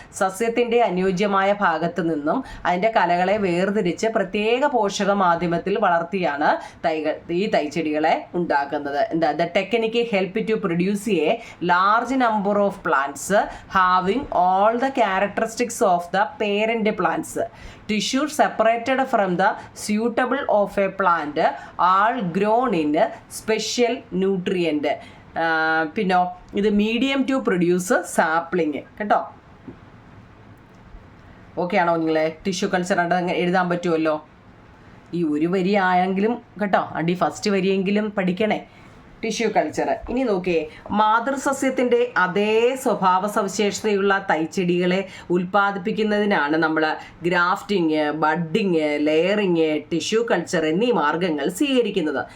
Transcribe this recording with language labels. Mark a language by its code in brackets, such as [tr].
[ml] സസ്യത്തിൻ്റെ അനുയോജ്യമായ ഭാഗത്ത് നിന്നും അതിൻ്റെ കലകളെ വേർതിരിച്ച് പ്രത്യേക പോഷക മാധ്യമത്തിൽ വളർത്തിയാണ് ഈ തൈച്ചെടികളെ ഉണ്ടാക്കുന്നത്. [en] The technique help to produce a large number of plants having all the characteristics of the parent plants. Tissue separated from the suitable of a plant all grown in special nutrient. [ml] പിന്നെ ഇത് [en] Medium to produce sapling കേട്ടോ. [ml] Okay ആണോ നിങ്ങളെ? Tissue culture എഴുതാൻ പറ്റുമല്ലോ. ഈ ഒരു വരി ആയെങ്കിലും കേട്ടോ, ഫസ്റ്റ് വരിയെങ്കിലും പഠിക്കണേ ടിഷ്യൂ കൾച്ചർ. ഇനി നോക്കിയേ, മാതൃസസ്യത്തിൻ്റെ അതേ സ്വഭാവ സവിശേഷതയുള്ള തൈച്ചെടികളെ ഉൽപ്പാദിപ്പിക്കുന്നതിനാണ് നമ്മൾ grafting, budding, layering, tissue culture എന്നീ മാർഗങ്ങൾ സ്വീകരിക്കുന്നത്.